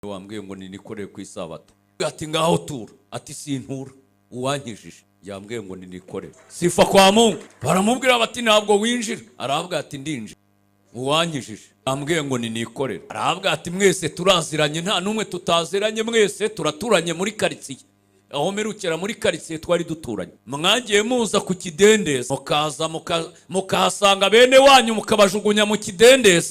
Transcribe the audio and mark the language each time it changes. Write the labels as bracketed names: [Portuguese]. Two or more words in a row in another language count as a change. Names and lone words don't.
[Kinyarwanda] wambwiye ngo nikorere ku isabato. Ati ngaho tura. Ati sintura. Uwankijije yambwiye ngo nikorere. [Swahili] Sifa kwa Mungu. [Kinyarwanda] Baramubwira bati ntabwo winjira. Aravuga ati ndinjira. Uwankijije yambwiye ngo nikorere. Aravuga ati mwese turaziranye, nta numwe tutaziranye, mwese turaturanye muri karitsiye. Aho merukera muri karitsiye twari duturanye. Mwagiye muza ku kidendezi, mukaza mukahasanga bene wanyu mukabajugunya mu kidendezi.